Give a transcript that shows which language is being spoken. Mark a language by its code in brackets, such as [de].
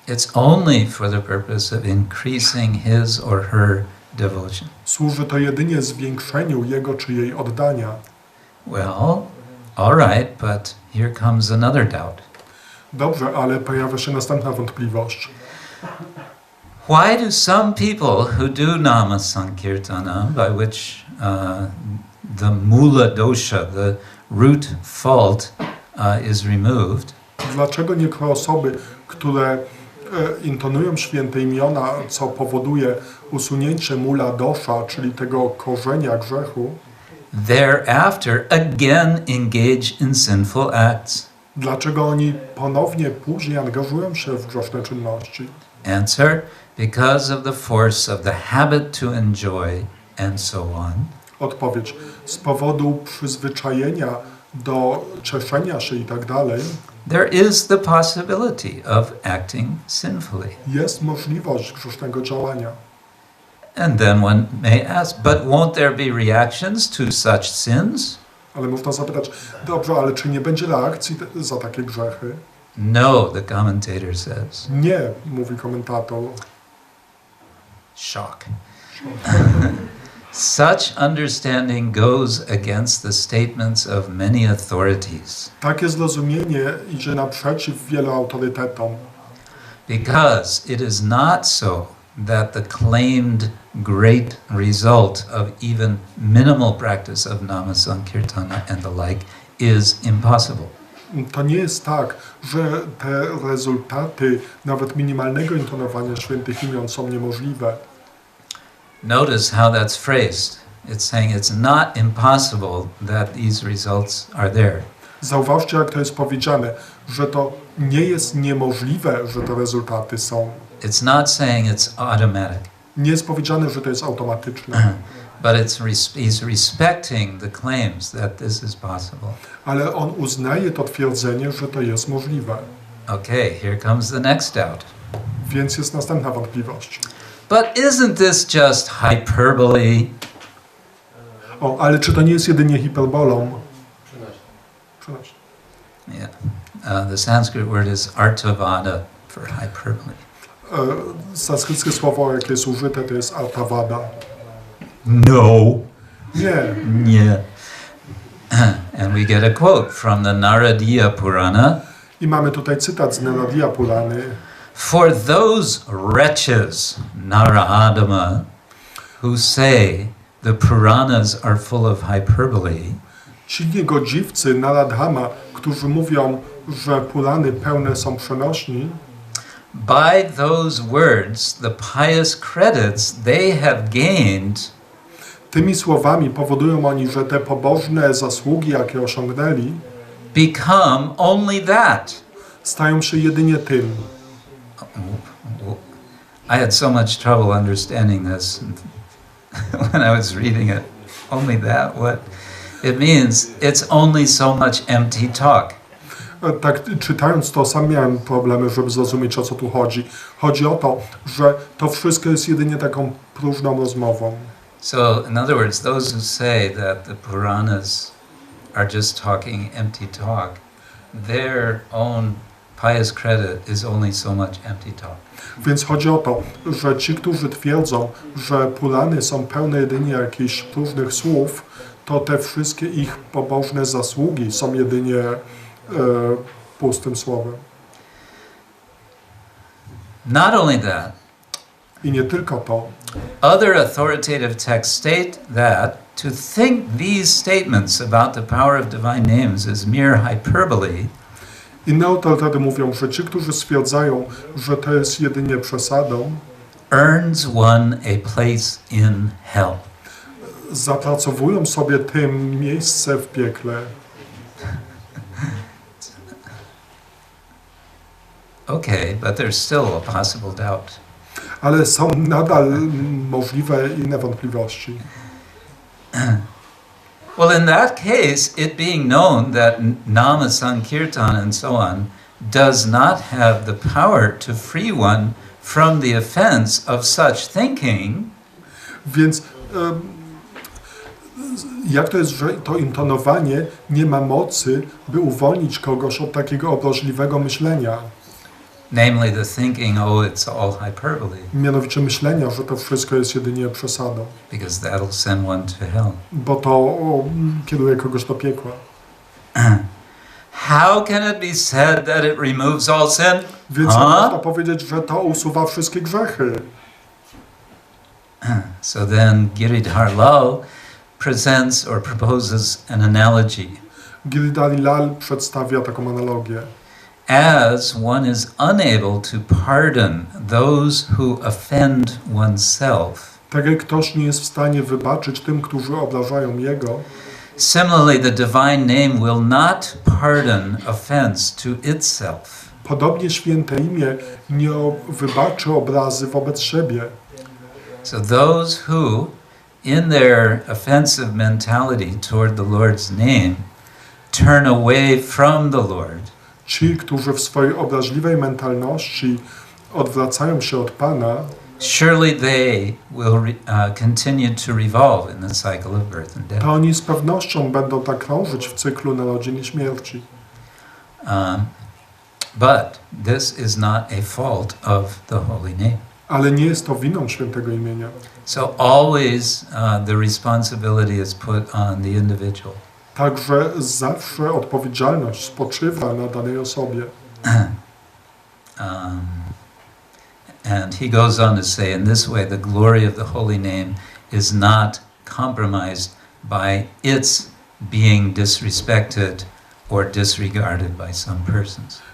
[en] It's only for the purpose of increasing his or her devotion. [pl] Służy to jedynie zwiększeniu jego czy jej oddania. [en] Well, all right, but here comes another doubt. [pl] Dobrze, ale pojawia się następna wątpliwość. [en] Why do some people who do nama sankirtana, by which the mula dosha, the root fault, is removed? [pl] Dlaczego niektóre osoby, które intonują święte imiona, co powoduje usunięcie mula dosha, czyli tego korzenia grzechu, [en] thereafter again engage in sinful acts? [pl] dlaczego oni ponownie później angażują się w grzeszne czynności? [en] Answer: because of the force of the habit to enjoy and so on. [pl] Odpowiedź: z powodu przyzwyczajenia do cieszenia się i tak dalej. [en] There is the possibility of acting sinfully. [pl] Jest możliwość grzesznego działania. [en] And then one may ask, but won't there be reactions to such sins? [pl] Ale można zapytać, dobrze, ale czy nie będzie reakcji za takie grzechy? [en] No, the commentator says. [pl] Nie, mówi komentator. [en] Shock. Such understanding goes against the statements of many authorities. [pl] Takie zrozumienie idzie naprzeciw wielu autorytetom. [en] Because it is not so that the claimed great result of even minimal practice of nama sankirtana and the like is impossible. [pl] To nie jest tak, że te rezultaty nawet minimalnego intonowania świętych imion są niemożliwe. [en] Notice how that's phrased. It's saying it's not impossible that these results are there. [pl] Zauważcie, jak to jest powiedziane, że to nie jest niemożliwe, że te rezultaty są. [en] It's not saying it's automatic. [pl] Nie jest powiedziane, że to jest automatyczne. [en] But he's respecting the claims that this is possible. [pl] Ale on uznaje to twierdzenie, że to jest możliwe. [en] Okay, here comes the next doubt. [pl] Więc jest następna wątpliwość. [en] But isn't this just hyperbole? [pl] Ale czy to nie jest jedynie hiperbolą? [en] 13. Yeah. The Sanskrit word is artavada for hyperbole. [pl] Sanskryckie słowo, jakie jest użyte, to jest artavada. [en] No. [pl] Nie. [en] Yeah. And we get a quote from the Naradiya Purana. [pl] I mamy tutaj cytat z Naradiya Purany. [en] For those wretches, Naradama, who say the Puranas are full of hyperbole, [pl] Ci niegodziwcy Naradhama, którzy mówią, że Purany pełne są przenośni, [en] by those words, the pious credits they have gained [pl] tymi słowami powodują oni, że te pobożne zasługi, jakie osiągnęli, [en] become only that. [pl] stają się jedynie tym. [en] I had so much trouble understanding this when I was reading it. Only that? What? It means it's only so much empty talk. [pl] Tak czytając to, sam miałem problemy, żeby zrozumieć, o co tu chodzi. Chodzi o to, że to wszystko jest jedynie taką próżną rozmową. [en] So, in other words, those who say that the Puranas are just talking empty talk, their own pious credit is only so much empty talk. [pl] Więc chodzi o to, że ci, którzy twierdzą, że Purany są pełne jedynie jakichś próżnych słów, to te wszystkie ich pobożne zasługi są jedynie pustym słowem. [en] Not only that, [pl] I nie tylko to. [en] other authoritative texts state that to think these statements about the power of divine names is mere hyperbole [pl] Inne autorytety mówią, że ci, którzy stwierdzają, że to jest jedynie przesadą, [en] earns one a place in hell. [pl] zapracowują sobie tym miejsce w piekle. [en] Okay, but there's still a possible doubt. [pl] Ale są nadal możliwe inne wątpliwości. [en] Well, in that case, it being known that nama sankirtan and so on does not have the power to free one from the offense of such thinking, [pl] Więc Jak to jest, że to intonowanie nie ma mocy, by uwolnić kogoś od takiego obrazliwego myślenia? [en] Namely the thinking, oh, it's all hyperbole, [pl] Mianowicie myślenia, że to wszystko jest jedynie przesadą, [en] because that'll send one to hell. [pl] bo to kieruje kogoś do piekła. [en] How can it be said that it removes all sin? [pl] Więc można powiedzieć, że to usuwa wszystkie grzechy. [en] So then Giridhar Lal presents or proposes an analogy. [pl] Giridhar Lal przedstawia taką analogię. [en] As one is unable to pardon those who offend oneself, [pl] Tak jak ktoś nie jest w stanie wybaczyć tym, którzy obrażają Jego, [en] similarly the divine name will not pardon offense to itself. [pl] podobnie święte imię nie wybaczy obrazy wobec siebie. [en] So those who, in their offensive mentality toward the Lord's name, turn away from the Lord, [pl] Ci, którzy w swojej obraźliwej mentalności odwracają się od Pana, [en] surely they will continue to revolve in the cycle of birth and death. [pl] to oni z pewnością będą tak krążyć w cyklu narodzin i śmierci. [en] But this is not a fault of the holy name. [pl] Ale nie jest to winą świętego imienia. [en] So always the responsibility is put on the individual. [pl] Także zawsze odpowiedzialność spoczywa na danej osobie. [en] And he goes on to say, in this way, the glory of the holy name is not compromised by its being disrespected or disregarded by some persons.